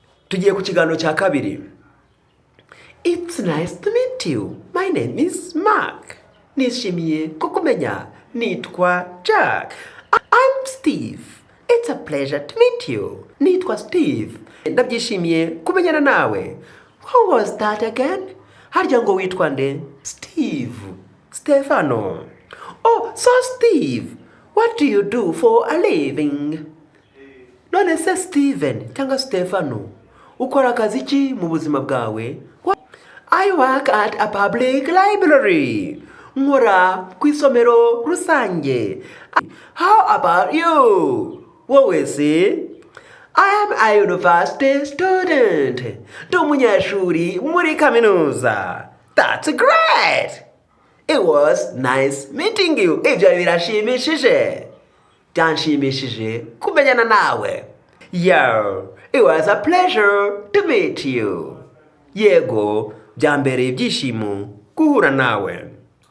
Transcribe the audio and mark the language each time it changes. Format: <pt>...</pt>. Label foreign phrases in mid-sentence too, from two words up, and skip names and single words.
<rw>Tugiye ku kiganiro cya kabiri.</rw> <en>It's nice to meet you. My name is Mark.</en> <rw>Nishimiye kukumenya. Nitwa Jack.</rw> <en>I'm Steve. It's a pleasure to meet you.</en> <rw>Nitwa Steve. Ndabyishimiye kumenyana nawe.</rw> <en>What was that again?</en> <rw>Harya ngo witwa nde? Steve. Stefano.</rw> <en>Oh, so Steve, what do you do for a living?</en> <rw>None se Steven cyangwa Stefano, ukora akazi ki mu buzima bwawe?</rw> <en>I work at a public library.</en> <rw>Nkora ku isomero rusange.</rw> <en>How about you?</en> <rw>Wowe se?</rw> <en>I am a university student.</en> <rw>Ndi umunyeshuri muri kaminuza.</rw> <en>That's great. It was nice meeting you.</en> <rw>Ibyo birashimishije. Byanshimishije kumenyana nawe.</rw> <en>Yo, it was a pleasure to meet you.</en> <rw>Yego, byambereye ibyishimo guhura nawe.</rw>